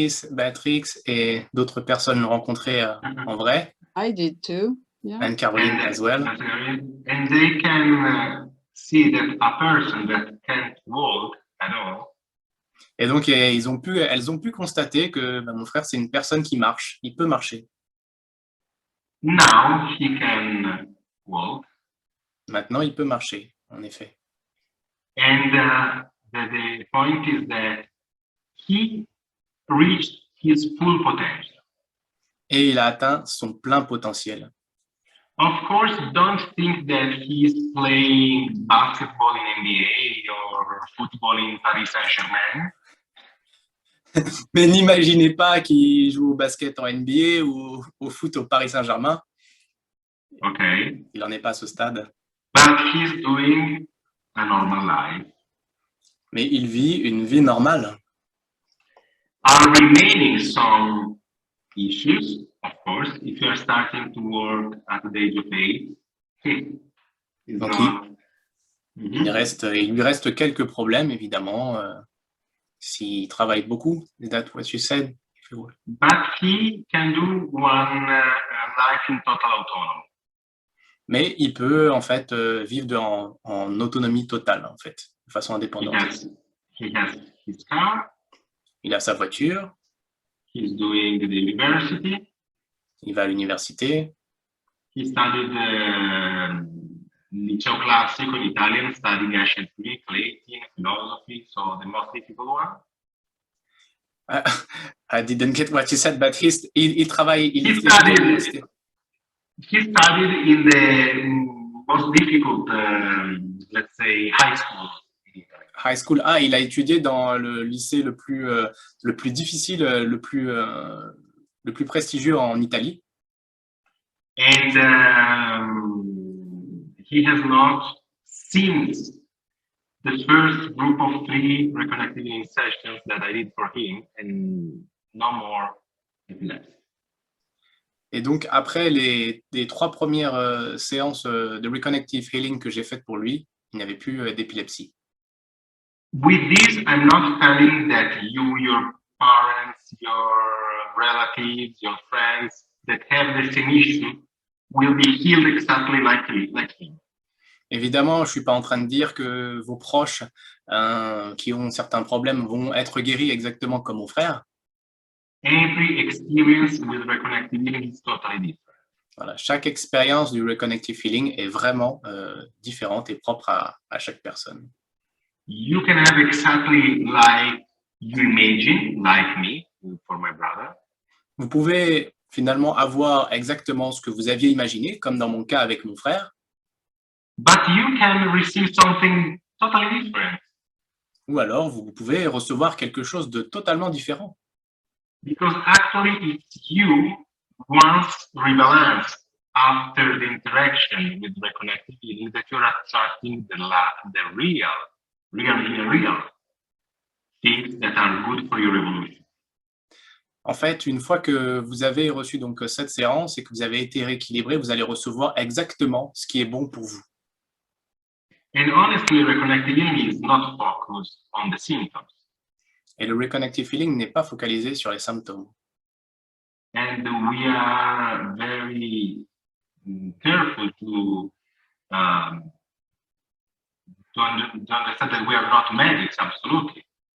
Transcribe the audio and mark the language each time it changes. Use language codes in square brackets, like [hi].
[fr] Béatrix et d'autres personnes l'ont rencontré en vrai. [en] I did too. Yeah. And Caroline as well. And they can see that a person that can't walk at all. [fr] Et donc, elles ont pu constater que mon frère, c'est une personne qui marche. Il peut marcher. [en] Now he can walk, [fr] Maintenant, il peut marcher, en effet. [en] and the point is that he reached his full potential. [fr] Et il a atteint son plein potentiel. [en] Of course, don't think that he's playing basketball in NBA or football in Paris Saint-Germain. [fr] Mais n'imaginez pas qu'il joue au basket en NBA ou au foot au Paris Saint-Germain. [en] Okay, [fr] Il n'en est pas à ce stade. [en] but he's doing a normal life. [fr] Mais il vit une vie normale. [en] Are remaining some issues, of course, if you are starting to work at the age of 8. It's [fr] Donc, [en] not- [fr] il lui reste quelques problèmes, évidemment, s'il travaille beaucoup. [en] Is that what you said? But he can do one life in total autonomy. [fr] Mais il peut, en fait, vivre en autonomie totale, en fait, de façon [en] He [fr] indépendante. [en] has his car, [fr] Il a sa voiture, [en] he's doing the university, [fr] il va à l'université, [en] he studied liceo classico in Italian, studying ancient Greek, Latin, philosophy, so the most difficult one. I didn't get what you said, but [fr] il travaille, il [en] He [fr] étudie à l'université. [en] He studied in the most difficult, let's say, high school in Italy. High school. [fr] Ah, il a étudié dans le lycée le plus difficile, le plus prestigieux en Italie. [en] And he has not, since the first group of 3 reconnected healing sessions that I did for him, and no more epilepsy. [fr] Et donc, après les 3 premières séances de Reconnective Healing que j'ai faites pour lui, il n'y avait plus d'épilepsie. [en] With this, I'm not telling that you, your parents, your relatives, your friends that have the same issue will be healed exactly like him. [fr] Évidemment, je ne suis pas en train de dire que vos proches qui ont certains problèmes vont être guéris exactement comme mon frère. [en] Every experience with reconnective healing is totally different. [fr] Voilà, chaque expérience du Reconnective Healing est vraiment différente et propre à chaque personne. [en] You can have exactly like you imagine, like me, for my brother. [fr] Vous pouvez finalement avoir exactement ce que vous aviez imaginé, comme dans mon cas avec mon frère, [en] But you can receive something totally different [fr] ou alors vous pouvez recevoir quelque chose de totalement différent. [en] because actually it's you once rebalanced after the interaction with reconnective healing that you're attracting the real things that are good for your evolution. [fr] En fait, une fois que vous avez reçu donc cette séance et que vous avez été rééquilibré, vous allez recevoir exactement ce qui est bon pour vous. [en] And honestly, reconnective healing is not focused on the symptoms. [fr] Et le Reconnective Healing n'est pas focalisé sur les symptômes. [en] And we are very careful to understand that we are not medics, absolutely.